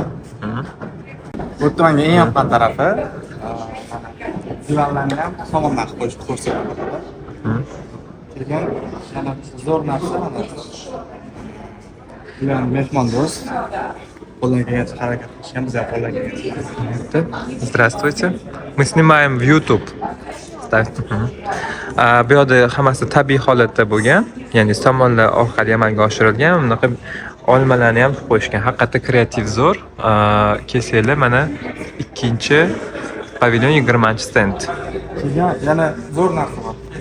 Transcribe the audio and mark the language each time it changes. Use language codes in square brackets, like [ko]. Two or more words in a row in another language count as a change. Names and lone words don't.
[uz] Bu to'nga eng yoqqan tarafi divanlarni ham somondan qilib qo'yishib ko'rsatadi. Keyin yana zo'r narsa mana. Bilan mehmondo'st. Qo'ldan kelgancha harakat qilishimiz ham qo'ldan kelgancha. [ru] Здравствуйте. Мы снимаем в YouTube. [uz] Bu yoqda hammasi tabiiy holatda bo'lgan, ya'ni somonlar orqali amalga oshirilgan. Bunaqa olmalarni ham qo'yishgan. Haqiqatda kreativ zo'r. Kelsanglar mana ikkinchi pavilyon 20-stend. Yana zo'r narsa bor.